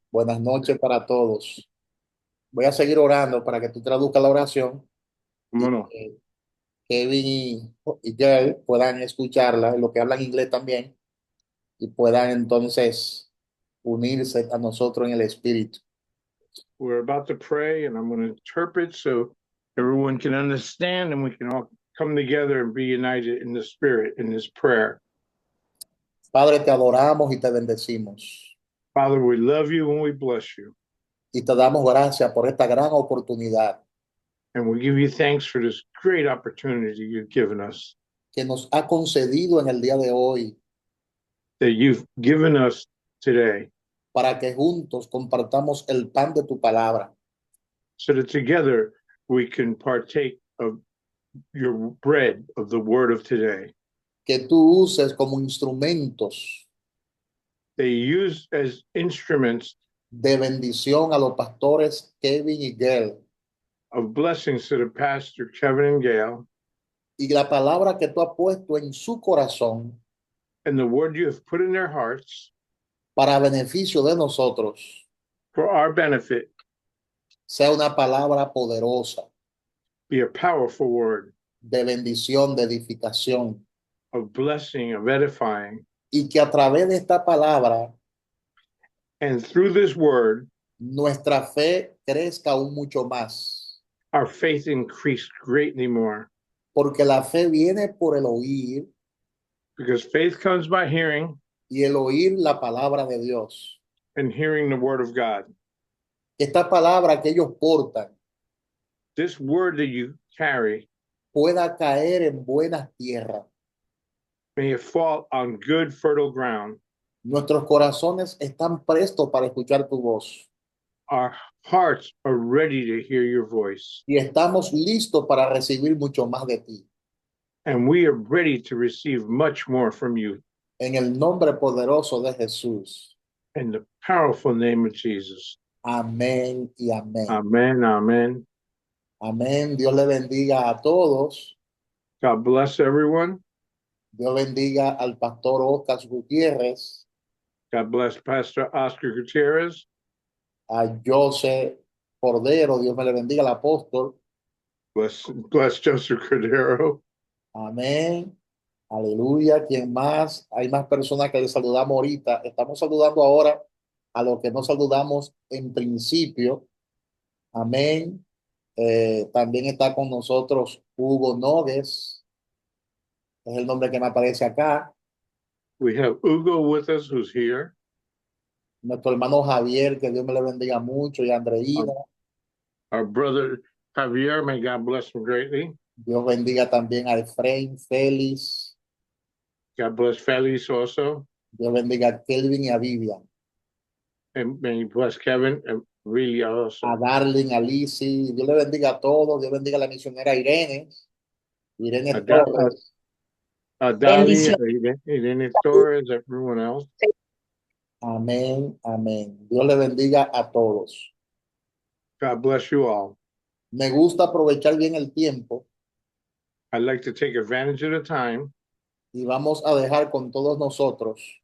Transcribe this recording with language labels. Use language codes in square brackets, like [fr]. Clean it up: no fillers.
[es] Buenas noches para todos. Voy a seguir orando para que tú traduzcas la oración y ¿Cómo no? que Kevin y Gail puedan escucharla, lo que hablan inglés también, y puedan entonces unirse a nosotros en el espíritu. [en] We're about to pray, and I'm going to interpret so everyone can understand and we can all come together and be united in the spirit in this prayer. [es] Padre, te adoramos y te bendecimos. [en] Father, we love you and we bless you. [es] Y te damos gracias por esta gran oportunidad [en] And we give you thanks for this great opportunity you've given us, [es] que nos ha concedido en el día de hoy [en] that you've given us today, [es] para que juntos compartamos el pan de tu palabra, [en] so that together we can partake of your bread of the word of today. [es] que tú uses como instrumentos [en] They use as instruments [es] de bendición a los pastores Kevin y Gail. [en] of blessings to the pastor, Kevin and Gail, [es] Y la palabra que tú has puesto en su corazón [en] and the word you have put in their hearts [es] para beneficio de nosotros [en] for our benefit [es] sea una palabra poderosa [en] be a powerful word [es] de bendición, de edificación, [en] of blessing, of edifying. [es] y que a través de esta palabra [en] And through this word, [es] nuestra fe crezca aún mucho más, [en] our faith increased greatly more. [es] porque la fe viene por el oír [en] Because faith comes by hearing, [es] y el oír la palabra de Dios. [en] and hearing the word of God. [es] Esta palabra que ellos portan [en] This word that you carry, [es] pueda caer en buenas tierras. [en] may it fall on good, fertile ground. [es] Nuestros corazones están prestos para escuchar tu voz [en] Our hearts are ready to hear your voice, [es] y estamos listos para recibir mucho más de ti. [en] and we are ready to receive much more from you. [es] En el nombre poderoso de Jesús. [en] In the powerful name of Jesus. [es] Amén y amén. [en] Amen, amen. [es] Amén. Dios le bendiga a todos. [en] God bless everyone. [es] Dios bendiga al pastor Oscar Gutiérrez, [en] God bless Pastor Oscar Gutierrez. [es] a José Cordero. Dios me le bendiga al apóstol. [en] Bless Joseph Cordero. [es] Amén. Aleluya. ¿Quién más? Hay más personas que le saludamos ahorita. Estamos saludando ahora a los que no saludamos en principio. Amén. También está con nosotros Hugo Nogues. Es el nombre que me aparece acá. [en] We have Hugo with us, who's here. [es] Nuestro hermano Javier, que Dios me le bendiga mucho, y Andreina. [en] Our brother Javier, may God bless him greatly. [es] Dios bendiga también a Efraín, Félix. [en] God bless Felix also. [es] Dios bendiga a Kelvin y a Vivian. [en] And may He bless Kevin and really also. [es] A Darling, a Lizzie. Dios le bendiga a todos. Dios bendiga a la misionera Irene. Irene Torres. [en] Dali, Irene Torres, everyone else. [es] Amén, amén. Dios le bendiga a todos. [en] God bless you all. [es] Me gusta aprovechar bien el tiempo [en] I'd like to take advantage of the time, [es] y vamos a dejar con todos nosotros